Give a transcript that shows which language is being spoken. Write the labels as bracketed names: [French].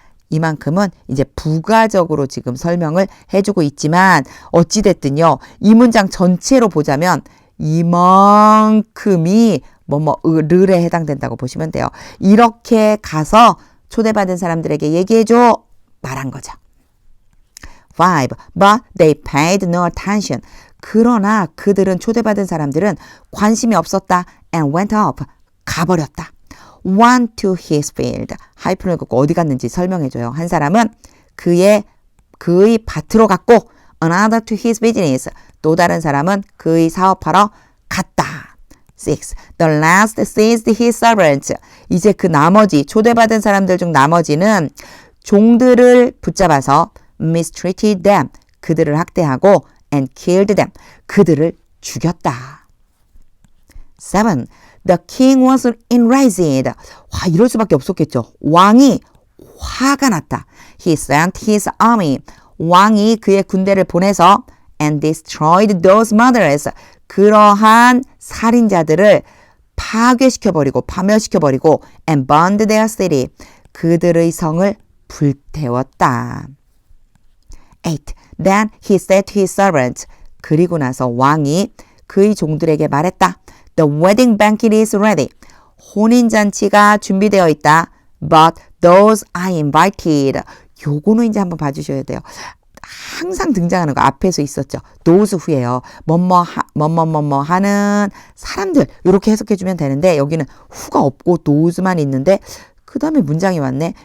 [Korean] 이만큼은 이제 부가적으로 지금 설명을 해주고 있지만 어찌됐든요. 이 문장 전체로 보자면 이만큼이 르에 해당된다고 보시면 돼요. 이렇게 가서 초대받은 사람들에게 얘기해줘 말한 거죠. 5. [English] But they paid no attention. [Korean] 그러나 그들은 초대받은 사람들은 관심이 없었다. [English] And went off. [Korean] 가버렸다. [English] One to his field. [Korean] 하이픈을 긋고 어디 갔는지 설명해줘요. 한 사람은 그의 밭으로 갔고 [English] another to his business. [Korean] 또 다른 사람은 그의 사업하러 갔다. 6. [English] The last seized his servants. [Korean] 이제 그 나머지 초대받은 사람들 중 나머지는 종들을 붙잡아서 [English] mistreated them. [Korean] 그들을 학대하고 [English] and killed them. [Korean] 그들을 죽였다. 7. [English] The king was enraged. [Korean] 와, 이럴 수밖에 없었겠죠. 왕이 화가 났다. [English] He sent his army. [Korean] 왕이 그의 군대를 보내서 [English] and destroyed those murderers. [Korean] 그러한 살인자들을 파괴시켜버리고 파멸시켜버리고 [English] and burned their city. [Korean] 그들의 성을 불태웠다. 8. [English] Then he said to his servants. [Korean] 그리고 나서 왕이 그의 종들에게 말했다. [English] The wedding banquet is ready. [Korean] 혼인잔치가 준비되어 있다. [English] But those I invited. [Korean] 요거는 이제 한번 봐주셔야 돼요. 항상 등장하는 거 앞에서 있었죠. those 후에요. 뭐뭐 하는 사람들 이렇게 해석해주면 되는데 여기는 후가 없고 those만 있는데 그 다음에 문장이 왔네.